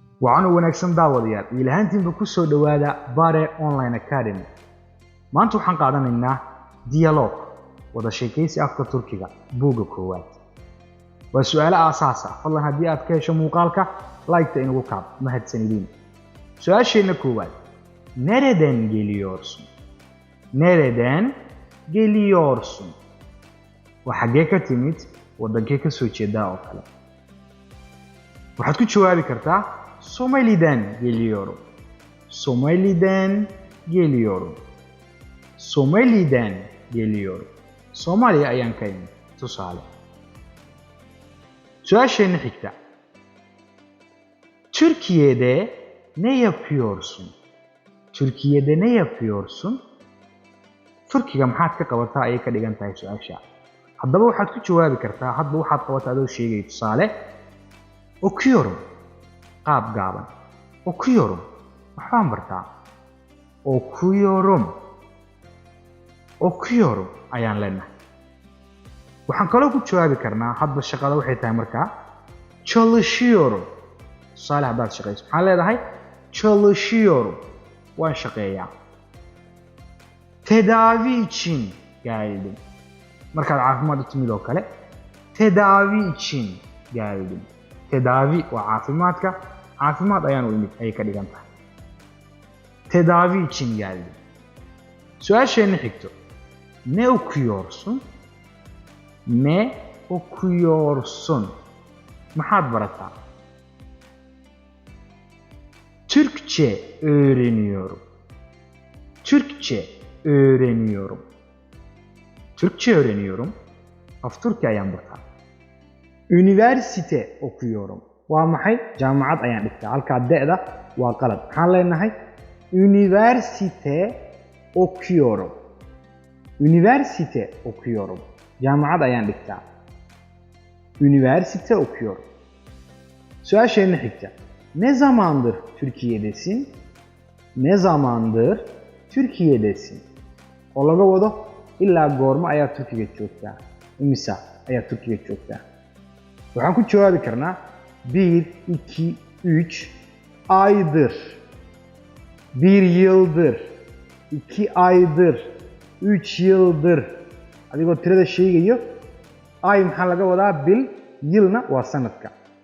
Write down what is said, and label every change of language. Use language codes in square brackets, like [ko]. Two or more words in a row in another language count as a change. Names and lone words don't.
[so] وعن wanaagsan daawadayaal ilahantiinba ku soo dhawaada Bare Online Academy maanta waxaan qaadanaynaa dialogue wada sheekaysi afka Turkiga buuga koowaad waa su'aalo aasaas ah fadlan haddii aad ka hesho muuqaalka like-ta inagu kaab mahadsanidin su'aasheena koowaad [tr] nereden geliyorsun [so] waa xagee ka timid wadankee ka soo jeedaa oo kale waxaad ku jawaabi kartaa [tr] Somali'den geliyorum. [so] Somali ayaan ka imid tusaale. Su'aasheena xigta. [tr] Türkiye'de ne yapıyorsun? [so] Turkiga maxaad ka qabataa ayay ka dhigan tahay su'aasha. Haddaba waxaad ku jawaabi kartaa hadba waxaad qabataa adoo sheegay tusaale. Okuyorum. qaab gaaban okuyorum waxaan bartaa okuyorum ayaan leenahay waxaan kaloo ku jawaabi karnaa hadba shaqada waxay tahay markaa çalışıyorum tusaale haddaad shaqayso maxaan leedahay çalışıyorum waan shaqeeyaa [tr] tedavi için geldim [so] markaad caafimaad u timid oo kale [tr] tedavi için geldim [so] tedavi waa caafimaadka caafimaad ayaan u imid ayay ka dhigan tahay [tr] tedavi için geldim [so] su'aasheena xigto [tr] ne okuyorsun [so] maxaad barataa [tr] Türkçe öğreniyorum [so] af Türkçe ayaan bartaa [tr] üniversite okuyorum [so] waa maxay jaamacad ayaan dhigtaa halka da'da waa qalad maxaan leenahay üniversite okuyorum jaamacad ayaan dhigtaa [tr] üniversite okuyorum [so] su'aasheena xigta [tr] ne zamandır [so] Türkiye'desin oo laga wado ilaa goorma ayaa Turkiga joogtaa imisa ayaa Turkiga joogtaa waxaan ku jawaabi karnaa [tr] 1, 2, 3 aydır 1 yıldır 2 aydır 3 yıldır [so] adigoo tirada sheegayo ay maxaa laga wadaa bil yilna waa sanadka